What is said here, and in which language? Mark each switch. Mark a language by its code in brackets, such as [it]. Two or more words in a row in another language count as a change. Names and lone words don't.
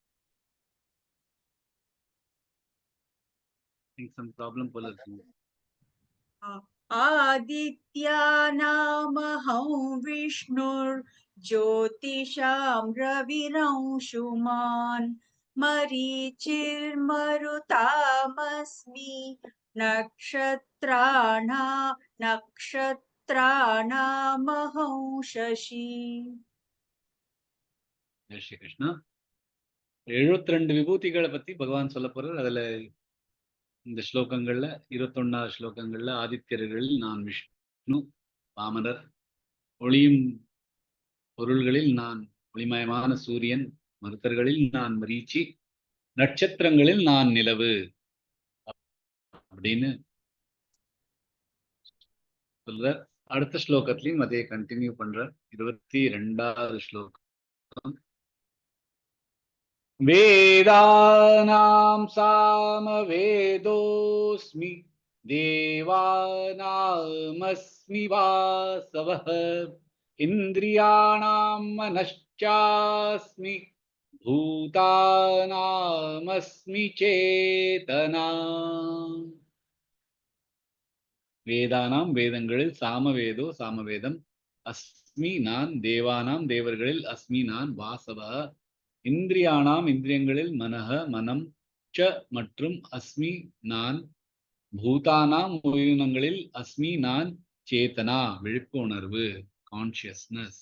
[en] some problem [ta] போல இருக்குங்க. [sa] आदित्यानामहं विष्णुर्ज्योतिषां रविरंशुमान् मरीचिर्मरुतामस्मि नक्षत्राणामहं शशि. [ta] ஜெய் ஸ்ரீ கிருஷ்ணா. 72 விபூதிகளை பத்தி பகவான் சொல்ல போறார். அதுல இந்த ஸ்லோகங்கள்ல 21வது ஸ்லோகங்கள்ல ஆதித்யர்களில் நான் விஷ்ணு, வாமனர், ஒளியும் பொருள்களில் நான் ஒளிமயமான சூரியன், மருத்தர்களில் நான் மரீச்சி, நட்சத்திரங்களில் நான் நிலவு அப்படின்னு சொல்ற. அடுத்த ஸ்லோகத்திலையும் அதே கண்டினியூ பண்ற. 22வது ஸ்லோகம். [sa] वेदानां सामवेदोऽस्मि देवानामस्मि वासवः इन्द्रियाणां मनश्चास्मि भूतानामस्मि चेतना [ta] வேதானாம் வேதங்களில் சாமவேதோ சாமவேதம் அஸ்மி நான் தேவானாம் தேவர்களில் அஸ்மி நான் வாசவ இந்திரியானாம் இந்திரியங்களில் மனஹ மனம் ச மற்றும் அஸ்மி நான் பூதானாம் உயிரினங்களில் அஸ்மி நான் சேதனா விழிப்புணர்வு கான்சியஸ்னஸ்.